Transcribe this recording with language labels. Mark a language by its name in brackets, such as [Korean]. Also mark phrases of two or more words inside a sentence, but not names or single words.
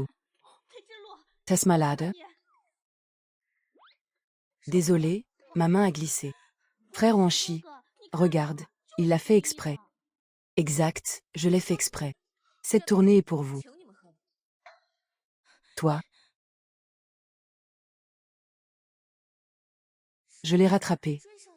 [Chinese] 裴之路， [French] T'es malade [Chinese] 你 [French] Désolé, ma main a glissé. Frère Wanchi, [Chinese] 哥哥，你看 [French] regarde, il l'a fait exprès. Exact, je l'ai fait exprès. Cette tournée est pour vous. [Chinese] 请你们喝。 [French] Toi. Je l'ai rattrapé. [Chinese] 追上了。